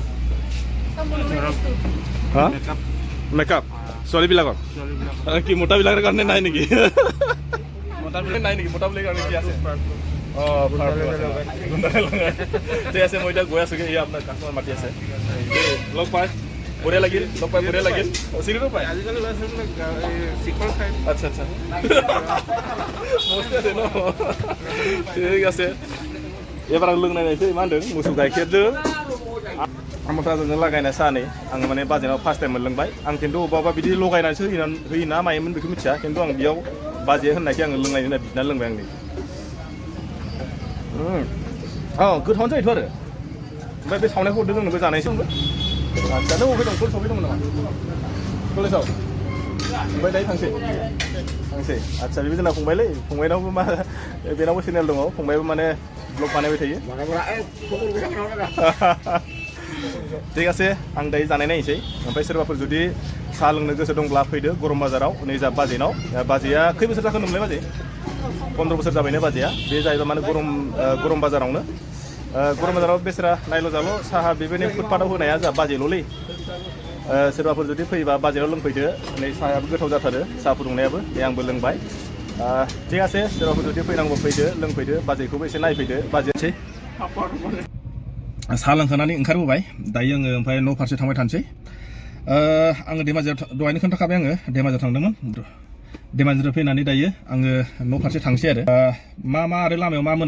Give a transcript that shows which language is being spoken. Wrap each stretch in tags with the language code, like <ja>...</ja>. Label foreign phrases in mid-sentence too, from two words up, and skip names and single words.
<as>হা মেকআপ ছোৱালীবিলাকৰ কি মোটাবিলাকৰ কাৰণে নাই নেকি মোটাবিলাকৰ কাৰণে কি আছে ঠিক আছে মই এতিয়া গৈ আছোঁগৈ এয়া আপোনাৰ কাষ্টমাৰ মাতি আছে লগ পাই বঢ়িয়া লাগিল চিনিটো পায় আজিকালি চিকল খাই আচ্ছা মস্তি আছে ন ঠিক আছে এবাৰ</as> <brx>আं लोंनायनायसै मा होनदों मोसौ गाइखेरजों आमथाजों लागायनाय सानै आं माने बाजेनाव</brx> <en>first time</en> <brx>मोनलोंबाय आं खिन्थु अबा बिदि लगायनानैसो होयो ना मायोमोन बेखौ मिथिया खिन्थु आं बेयाव बाजे होननायखौ आङो लोंनायनि होनना बिना लोंबाय आंनि औ गोथावानो जायोथ' आरो ओमफ्राय बे सावनायखौ हरदों जोंनोबो जानायसो होनबो आदसा नों बबे दं कलेज सफैदोंमोन नामा कलेजाव ओमफ्राय दायो थांसै आदसा बेबो जोंना फंबायलै फंबायनावबो मा बेनावबो चेनेल दङ फंबायबो माने ब्लग बानायबाय थायो</brx> <as>ঠিক আছে</as> <brx>आं दायो जानाय नायनोसै ओमफ्राय सोरबाफोर जुदि साहा लोंनो गोसो दंब्ला फैदो गरम बाजाराव नै जा बाजेनाव बाजेया खै बोसोर जाखो नोंलाय बाजे 15 बोसोर जाबायनो बाजेया बे जाहैबाय माने गरम बाजारावनो गरम बाजाराव बेसेरा नायल' जाल' साहा बेबायदि फुटपाथाव होनाया जा बाजेल'लै सोरबाफोर जुदि फैयोबा बाजेयाव लोंफैदो नै साहायाबो गोथाव जाथारो साहा फुदुंनायाबो बे आंबो लोंबाय</brx> <as>ঠিক আছে</as> <brx>सोरबाफोर जुदि फैनांगौ फैदो लोंफैदो बाजेखौबो एसे नायफैदो बाजेसै साहा लोंखांनानै ओंखारबोबाय दायो आङो ओमफ्राय न' फारसे थांबाय थानोसै आङो धेमाजियाव दहायनो खोन्थाखाबाय आङो धेमाजियाव थांदोंमोन धेमाजिनिफ्राय फैनानै दायो आङो न' फारसे थांसै आरो मा आरो लामायाव मा</brx>